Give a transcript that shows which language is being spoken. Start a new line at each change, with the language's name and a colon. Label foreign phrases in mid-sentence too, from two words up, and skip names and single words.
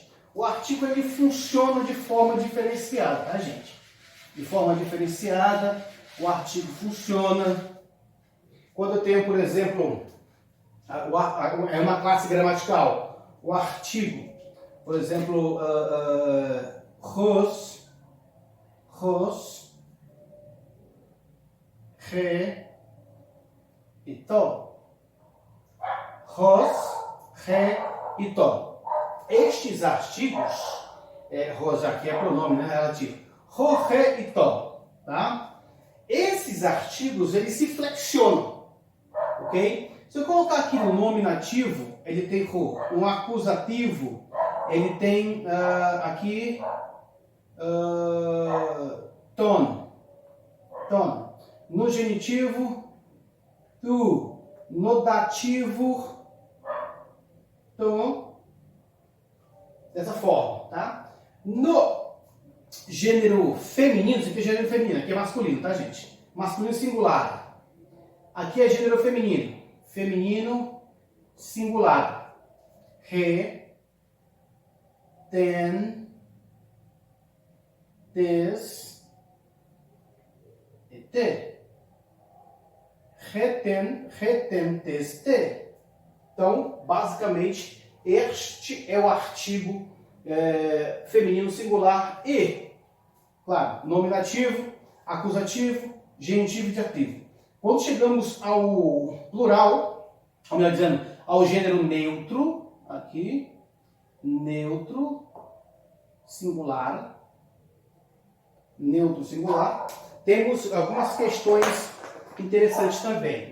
Portuguese: O artigo ele funciona de forma diferenciada, tá, gente? De forma diferenciada, o artigo funciona. Quando eu tenho, por exemplo, é uma classe gramatical, o artigo, por exemplo, ros, re e to. Ros, re e to. Estes artigos, ros aqui é pronome, né, relativo, ro, re e to, tá? Esses artigos, eles se flexionam, ok? Se eu colocar aqui no nominativo, ele tem ro. Um acusativo, ele tem aqui ton. No genitivo, tu. No dativo, tu. Dessa forma, tá? No gênero feminino, isso aqui é gênero feminino, aqui é masculino, tá, gente? Masculino singular. Aqui é gênero feminino. Feminino singular. Re, ten, tes e te. Retem, tes, te. Então, basicamente, este é o artigo feminino singular e, claro, nominativo, acusativo, genitivo e dativo. Quando chegamos ao plural, ou melhor dizendo, ao gênero neutro, aqui, neutro, singular, temos algumas questões interessantes também.